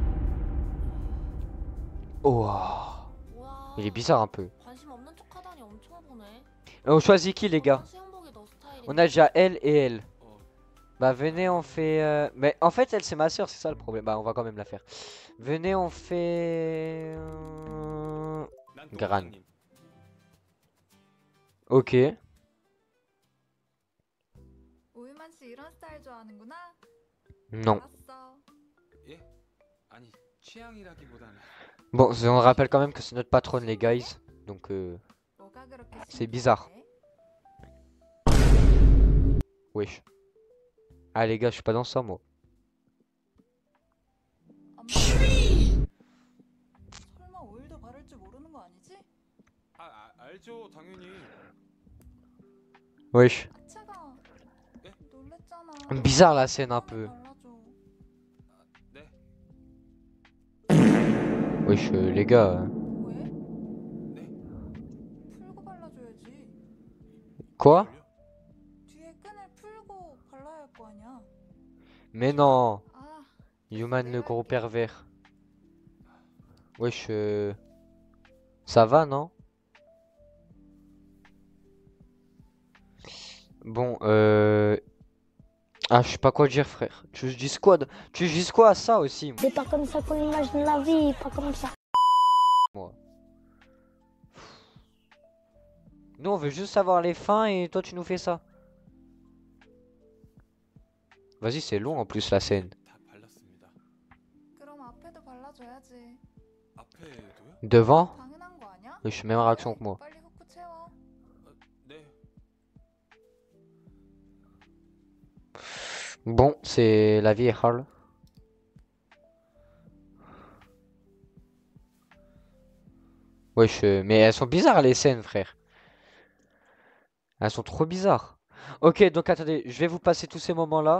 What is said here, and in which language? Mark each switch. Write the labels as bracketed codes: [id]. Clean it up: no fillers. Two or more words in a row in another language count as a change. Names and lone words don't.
[fr] Oh, il est bizarre un peu. On choisit qui les gars? On a déjà elle et elle. Bah venez on fait... Mais en fait elle c'est ma soeur, c'est ça le problème. Bah on va quand même la faire. Venez on fait... Gran. Ok. [ko] 우유만 씨 이런 스타일 좋아하는구나. [fr] Non. [ko] 알았어. 예? 아니 취향이라기보다는 [fr] Bon, on rappelle quand même que c'est notre patronne, les guys. Donc, [ko] 뭐가 그렇게 [fr] c'est bizarre. [ko] 신기해? [fr] Wesh. Ah, les gars, je suis pas dans ça, moi. [ko] 엄마. 설마 오일도 바를 줄 모르는 거 아니지? 알죠 당연히. [fr] Wesh. [ko] 아차가. 예? 놀랬잖아. [fr] Bizarre la scène un peu. [ko] 발라줘. 네. [fr] Wesh, les gars. [ko] 왜? 네? 풀고 발라줘야지. [fr] Quoi? [ko] 뒤에 끈을 풀고 발라야 할 거 아니야. [fr] Mais non. [ko] 아, [fr] Human, le gros pervers. Wesh, ça va, non? Bon, ah, je sais pas quoi dire, frère. Tu dis quoi Tu dis quoi à ça aussi, C'est pas comme ça qu'on imagine la vie, pas comme ça. moi? Nous, on veut juste savoir les fins et toi, tu nous fais ça. Vas-y, c'est long en plus la scène. [ko] 다 발랐습니다. 그럼 앞에도 발라줘야지. 앞에도요? [fr] Devant? [ko] 당연한 거 아니야? [fr] Wesh, même réaction que moi. [ko] 빨리 후크 채워. 네. [fr] Bon, c'est la vie est hard. Wesh, mais elles sont bizarres les scènes, frère. Elles sont trop bizarres. Ok, donc attendez, je vais vous passer tous ces moments-là.